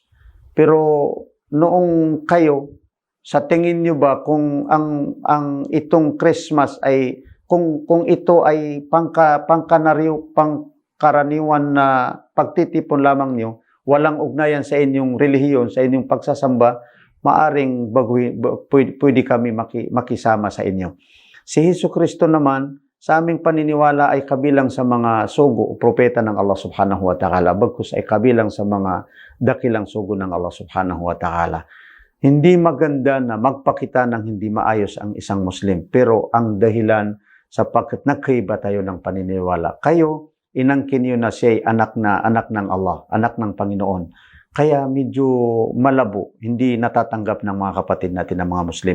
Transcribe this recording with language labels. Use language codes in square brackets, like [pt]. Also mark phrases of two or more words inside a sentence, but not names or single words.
[tl] Pero noong kayo, sa tingin niyo ba kung ang itong Christmas ay kung ito ay pangkaraniwan na pagtitipon lamang niyo, walang ugnayan sa inyong relihiyon, sa inyong pagsasamba, maaring pwede kami makisama sa inyo. Si Hesukristo naman, sa aming paniniwala ay kabilang sa mga sugo o propeta ng Allah [ar] سبحانه وتعالى, [tl] bagkus ay kabilang sa mga dakilang sugo ng Allah [ar] سبحانه وتعالى. [tl] Hindi maganda na magpakita ng hindi maayos ang isang Muslim, pero ang dahilan sapagkat nagkaiba tayo ng paniniwala. Kayo, inangkin nyo na siya ay anak ng Allah, anak ng Panginoon. Kaya medyo malabo, hindi natatanggap ng mga kapatid natin ng mga Muslim.